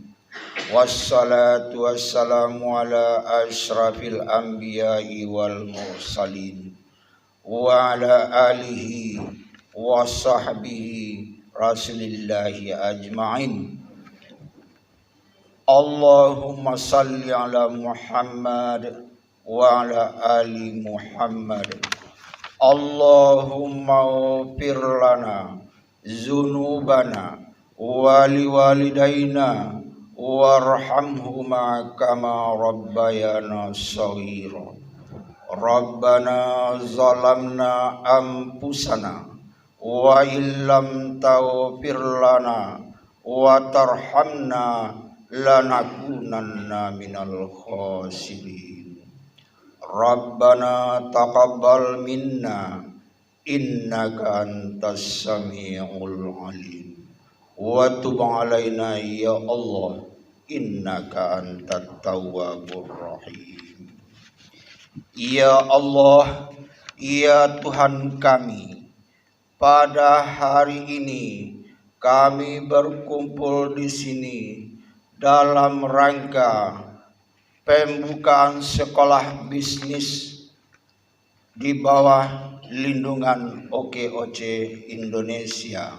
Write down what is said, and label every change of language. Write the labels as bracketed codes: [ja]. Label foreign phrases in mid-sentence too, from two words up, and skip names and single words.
[ar] والصلاة والسلام على أشرف الأنبياء والمرسلين وعلى آله وصحبه رسول الله أجمعين. اللهم صل على محمد وعلى آل محمد. اللهم اغفر لنا ذنوبنا ولوالدينا وارحمهما كما ربيانا صغيرا. ربنا ظلمنا أنفسنا وإن لم تغفر لنا وترحمنا لنكونن من الخاسرين. ربنا تقبل منا إنك أنت السميع العليم وتب علينا يا الله إنك أنت التواب الرحيم. [id] Ya Allah, ya Tuhan kami, pada hari ini kami berkumpul di sini dalam rangka pembukaan sekolah bisnis di bawah lindungan OKOC Indonesia.